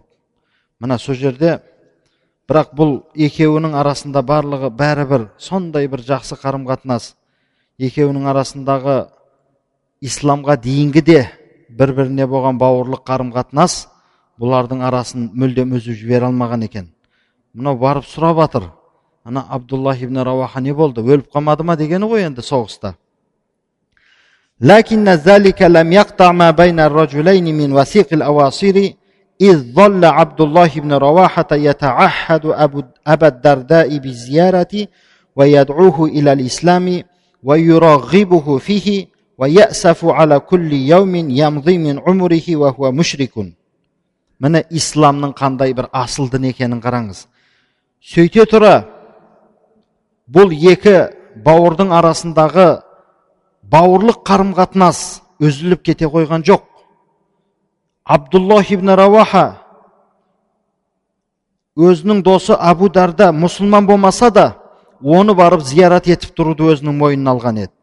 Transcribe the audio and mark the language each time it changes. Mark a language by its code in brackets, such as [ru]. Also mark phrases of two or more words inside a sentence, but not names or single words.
[kk] Мына сол жерде, бірақ бұл екеуінің арасында барлығы бәрібір сондай бір жақсы қарым-қатынас, екеуінің арасындағы исламға дейінгі де бір-біріне болған бауырлық қарым-қатынас бұлардың арасын мүлдем үзіп жібере алмаған екен. Мынау барып сұрап жатыр: ана Абдуллах ибн Рауаха не болды, өліп қалмады ма дегені ғой енді соғыста. [ar] لكن ذلك لم يقطع ما بين الرجلين من وثيق الأواصر إذ ظل عبد الله بن رواحة يتعهد أبا الدرداء بالزيارة ويدعوه إلى الإسلام ويرغبه فيه ويأسف على كل يوم يمضي من عمره وهو مشرك. [kk] Міне исламның қандай бір асыл дін екенін қараңыз. Сөйте тұра, бұл екі бауырдың арасындағы бауырлық қарым-қатынас үзіліп кете қойған жоқ. Абдуллах ибн Рауаха өзінің досы Абу Дарда мұсылман болмаса да, оны барып зиярат етіп тұруды өзінің мойнына алған еді.